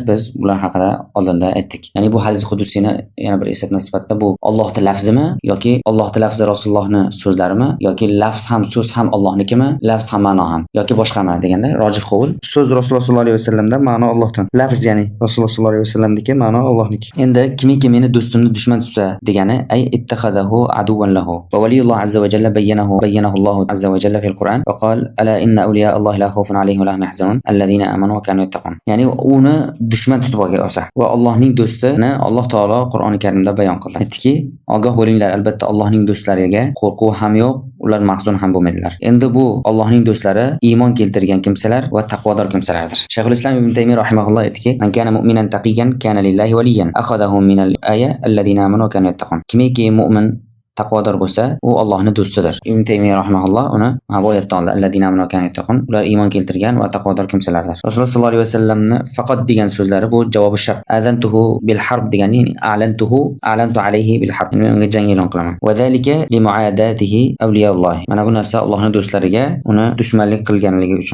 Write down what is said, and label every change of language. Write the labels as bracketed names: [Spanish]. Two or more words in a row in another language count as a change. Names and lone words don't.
[Uzbek] Biz bular haqida oldinda aytdik. Ya'ni bu hadis qudusiyni yana bir eslatma sifatida bu Allohning lafzimi yoki Allohning lafzi Rasulullohning so'zlarimi yoki lafz ham so'z ham Allohnikimi, lafz ham ma'no ham yoki boshqami deganda rojih qo'l. So'z Rasululloh sollallohu alayhi vasallamdan, ma'no Allohdan. Lafz ya'ni Rasululloh sollallohu alayhi vasallamniki, ma'no Allohniki. Endi kimiki meni do'stimni dushman tutsa degani [Arabic] أي اتخذه عدوا له. وولي الله عز وجل بينه الله عز وجل في القرآن وقال ألا إن أولياء الله لا خوف عليهم ولا هم يحزنون الذين آمنوا وكانوا يتقون. [Uzbek] Ya'ni uni dushman tutib olsa va Allohning do'stini Alloh taolo Qur'oni Karimda bayon qildi. Aytdiki, ogoh bo'linglar, albatta Allohning do'stlariga qo'rquv ham yo'q, ular mahzun ham bo'lmaydilar. Endi bu Allohning do'stlari iymon keltirgan kimsalar va taqvodor kimsalardir. Shayxul Islom ibn Taymiy rahimahulloh aytdiki, [Arabic] "من كان مؤمنا تقيا كان لله وليا أخذه من الآية الذين آمنوا وكانوا يتقون." [Uzbek] Kimiki mu'min taqvodor bo'lsa, u Allohning do'stidir. Ibn Taymiy rahimahulloh uni oyatdan oldi. [Arabic] الذين آمنوا كانوا يتقون. [Uzbek] Ular iymon keltirgan va taqvodor kimsalardir. Rasululloh sollallohu alayhi vasallamni faqat degan so'zlari bu javobi shart. [Arabic] آذنته بالحرب degani أعلنت عليه بالحرب. [Uzbek] Men unga jang e'lon qilaman. [Arabic] وذلك لمعاداته أولياء الله. [Uzbek] Mana bu narsa Allohning do'stlariga uni dushmanlik qilganligi uchun.